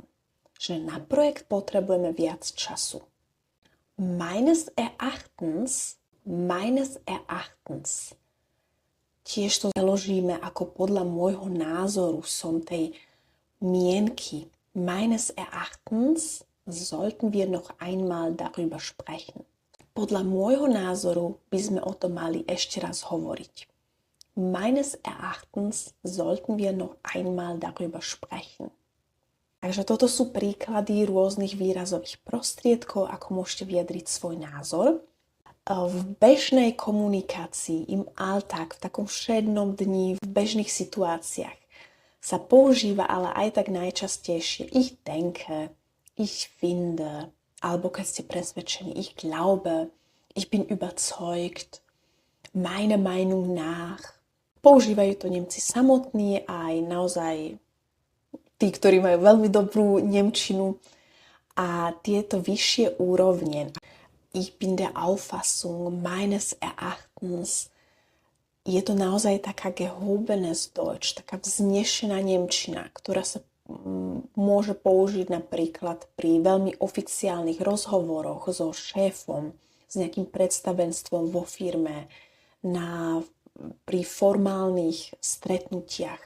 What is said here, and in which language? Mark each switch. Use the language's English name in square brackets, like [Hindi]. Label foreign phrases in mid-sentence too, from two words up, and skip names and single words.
[Slovak] Že na projekt potrebujeme viac času. [German] Meines Erachtens, [Slovak] tiež to založíme ako podľa môjho názoru, som tej mienky. [German] Meines Erachtens sollten wir noch einmal darüber sprechen. [Slovak] Podľa môjho názoru by sme o tom mali ešte raz hovoriť. [German] Meines Erachtens sollten wir noch einmal darüber sprechen. [Slovak] Takže toto sú príklady rôznych výrazových prostriedkov, ako môžete vyjadriť svoj názor. V bežnej komunikácii, [German] im Alltag, [Slovak] v takom všednom dni, v bežných situáciách sa používa ale aj tak najčastejšie [German] ich denke, ich finde, [Slovak] alebo keď ste presvedčení, [German] ich glaube, ich bin überzeugt, meine Meinung nach. [Slovak] Používajú to Nemci samotní aj naozaj tí, ktorí majú veľmi dobrú nemčinu a tieto vyššie úrovne. [German] Ich bin der Auffassung, meines Erachtens. [Slovak] Je to naozaj taká [German] gehobenes Deutsch, [Slovak] taká vznešená nemčina, ktorá sa môže použiť napríklad pri veľmi oficiálnych rozhovoroch so šéfom, s nejakým predstavenstvom vo firme, pri formálnych stretnutiach.